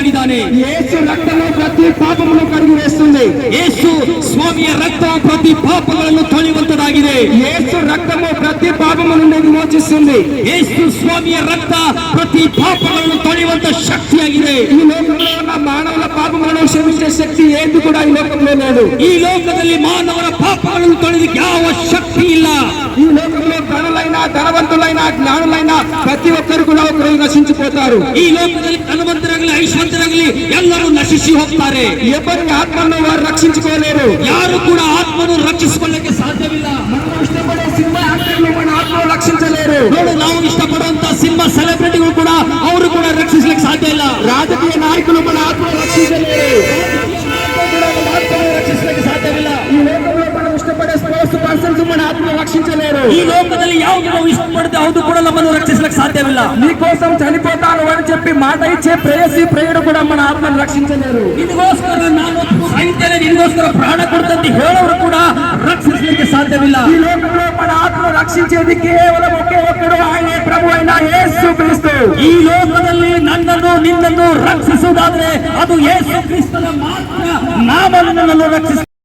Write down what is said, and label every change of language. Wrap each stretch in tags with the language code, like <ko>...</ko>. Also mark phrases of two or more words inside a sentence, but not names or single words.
<te>చేస్తున్నాడని. యేసు రక్తము ప్రతి పాపమును కడిగి వేస్తుంది.</te> <kn>యేసు ಸ್ವಾಮಿಯ ರಕ್ತವು ಪ್ರತಿ ಪಾಪಗಳನ್ನು ತೊಳೆಯುವಂತದಾಗಿದೆ.</kn> <te>యేసు రక్తము ప్రతి పాపము నుండి విమోచిస్తుంది.</te> <kn>యేసు ಸ್ವಾಮಿಯ ರಕ್ತ ಪ್ರತಿ ಪಾಪಗಳನ್ನು ತೊಳೆಯುವಂತ ಶಕ್ತಿಯಾಗಿದೆ.</kn> <te>ఈ లోకంలో ఉన్న మానవుల పాపములను క్షమించే శక్తి ఏది కూడా ఈ లోకంలో లేదు.</te> <kn>ಈ ಲೋಕದಲ್ಲಿ ಮಾನವರ ಪಾಪಗಳನ್ನು ತೊಳೆದಕ್ಕೆ ಯಾವ ಶಕ್ತಿ ಇಲ್ಲ.</kn> <te>ఈ లోకంలో ధనులైనా ధనవంతులైనా జ్ఞానులైనా ప్రతి ఒక్కరు కూడా ఒకరు నశించిపోతారు.</te> <kn>ಈ ಲೋಕದಲ್ಲಿ ಧನವಂತರಾಗಲಿ ಐಶ್ವರ್ಯರಾಗಲಿ ಎಲ್ಲರೂ ನಶಿಸಿ ಹೋಗ್ತಾರೆ.</kn> <te>ఎవరి ఆత్మను వారు రక్షించుకోలేరు.</te> <kn>ಯಾರು ಕೂಡ ಆತ್ಮನು ರಕ್ಷಿಸಿಕೊಳ್ಳಕ್ಕೆ ಸಾಧ್ಯವಿಲ್ಲ.</kn> <te>మనం ఇష్టపడే సినిమా యాక్టర్లు మన ఆత్మను రక్షించలేరు.</te> <kn>ನೋಡು, ನಾವು ಇಷ್ಟಪಡುವಂತ ಸಿನಿಮಾ ಸೆಲೆಬ್ರಿಟಿಗಳು ಕೂಡ ಅವರು ಕೂಡ ರಕ್ಷಿಸಲಿಕ್ಕೆ ಸಾಧ್ಯ ಇಲ್ಲ.</kn> <te>రాజకీయ నాయకులు మన ఆత్మను రక్షించలేరు.</te> <kn>ರಕ್ಷಿಸಲಿಕ್ಕೆ ಸಾಧ್ಯವಿಲ್ಲ.</kn> <te>ఈ లోకంలో మనం ఇష్టపడే</te> <en>sports persons</en> <te>మన ఆత్మను రక్షించలేరు.</te> <kn>ಈ ಲೋಕದಲ್ಲಿ ಯಾವುದು ನಾವು ಇಷ್ಟಪಡದೆ ಅದು ಕೂಡ ನಮ್ಮನ್ನು ರಕ್ಷಿಸಲಿಕ್ಕೆ ಸಾಧ್ಯವಿಲ್ಲ.</kn> <te>నీకోసం చనిపోతాను అని చెప్పి మాట ఇచ్చే ప్రేయసి ప్రేయుడు కూడా మన ఆత్మను రక్షించలేరు.</te> <kn>ನಿನಗೋಸ್ಕರ ನಾನು ಸಾಯ್ತೇನೆ, ನಿನಗೋಸ್ಕರ ಪ್ರಾಣ ಕೊಡ್ತಂತ ಹೇಳೋರು ಕೂಡ ರಕ್ಷಿಸಲಿಕ್ಕೆ ಸಾಧ್ಯವಿಲ್ಲ.</kn> <te>ఈ లోకంలో మన ఆత్మను రక్షించేది కేవలం ఒకే ఒక్కడు, ఆయనే ప్రభు అయిన యేసు క్రీస్తు.</te> <kn>ಈ ಲೋಕದಲ್ಲಿ ನನ್ನನ್ನು ನಿನ್ನನ್ನು ರಕ್ಷಿಸುವುದಾದ್ರೆ ಅದು ಯೇಸು ಕ್ರಿಸ್ತನ ಮಾತ್ರ ನಾಮವನ್ನು ನನ್ನನ್ನು ರಕ್ಷಿಸ</kn>